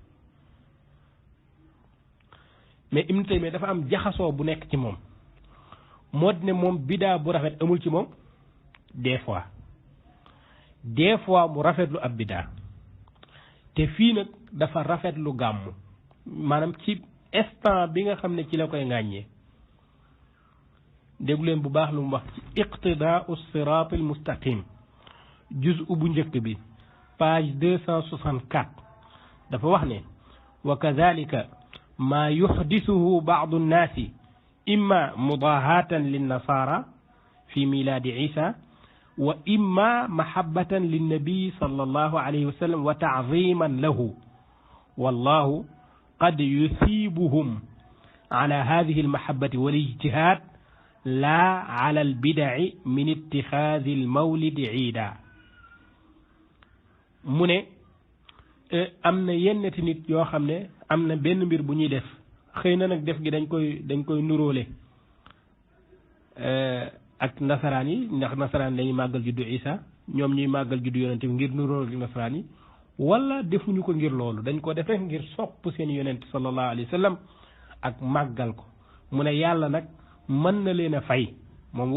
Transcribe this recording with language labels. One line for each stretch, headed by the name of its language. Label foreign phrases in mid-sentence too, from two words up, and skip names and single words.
Wolof: mais Ibn Taymiyya dafa am jaxasoo bu nekk ci moom moo di ne moom bidaa bu rafet amul ci moom
French: des fois
Wolof: mu rafetlu ab bidaa te fii nag dafa rafetlu gàmmu maanaam ci instant bi nga xam ne ci la koy ŋàññee déglu leen bu baax lu mu wax ci iqtidaau siraatil mustaqim juz'u bu njëkk bi page 264 dafa wax ne
Arabic: وكذلك ما يحدثه بعض الناس إما مضاهاة للنصارى في ميلاد عيسى وإما محبة للنبي صلى الله عليه وسلم وتعظيما له والله قد يثيبهم على هذه المحبة والاجتهاد لا على البدع من اتخاذ المولد عيدا
Wolof: mu ne am na yennati nit yoo xam ne am na benn mbir bu ñuy def xëy na nag def gi dañ koy nuróole ak nasaraan yi ndax nasaraan dañuy màggal juddu Isa ñoom ñuy màggal juddu yonente bi ngir nuróole nasaraan yi wala defuñu ko ngir loolu dañ ko def rek ngir sopp seen yonente
Arabic: صلى الله عليه وسلم
Wolof: ak màggal ko mu ne yàlla nag mën na leen a fay moom